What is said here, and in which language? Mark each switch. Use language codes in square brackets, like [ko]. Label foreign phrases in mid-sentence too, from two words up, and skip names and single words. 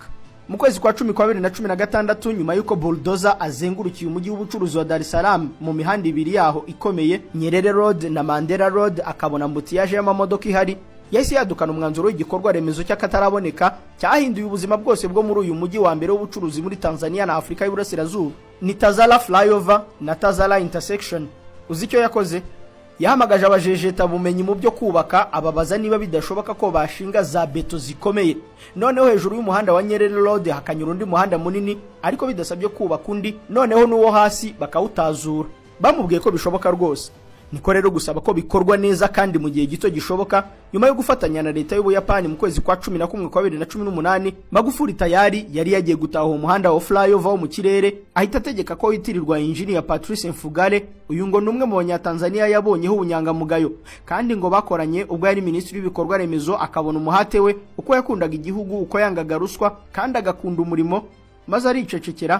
[rw] Mu kwezi kwa 10 kwa 2016 nyuma yuko Bulldozer azengurukiye umujyi w'ubucuruzi wa Dar es Salaam mu mihanda ibiri yaho ikomeye, Nyerere Road na Mandela Road, akabona mbutiyaje y'amamodoka ihari, yahise yadukana umwanzuro w'igikorwa remezo cy'akataraboneka cyahinduye ubuzima bwose bwo muri uyu mujyi wa mbere w'ubucuruzi muri Tanzania na Afrika y'Uburasirazuba. Ni Tazara Flyover na Tazara Intersection. Uzi icyo yakoze? Yahamagaje abajejeta bumenyi mu byo kubaka, ababaza niba bidashoboka ko bashinga za beto zikomeye, noneho hejuru y'umuhanda wa Nyerere Road hakanyura undi muhanda munini, ariko bidasabye kubaka undi, noneho n'uwo hasi bakawutazura. Bamubwiye ko bishoboka rwose. Niko rero gusaba ko bikorwa neza kandi mu gihe gito gishoboka. Nyuma yo gufatanya na leta y'Ubuyapani mu kwezi kwa 11 kwa 2018, Magufuli tayari yari yagiye gutaha umuhanda wa flyover wo mu kirere, ahita ategeka ko yitirirwa Engineer Patrice Mfugale. Uyu ngo numwe mu Banyatanzania yabonyeho ubunyangamugayo, kandi ngo bakoranye ubwo yari minisitiri w'ibikorwa remezo, akabona umuhate we uko yakundaga igihugu, uko yangaga ruswa kandi agakunda umurimo, maze aricecekera.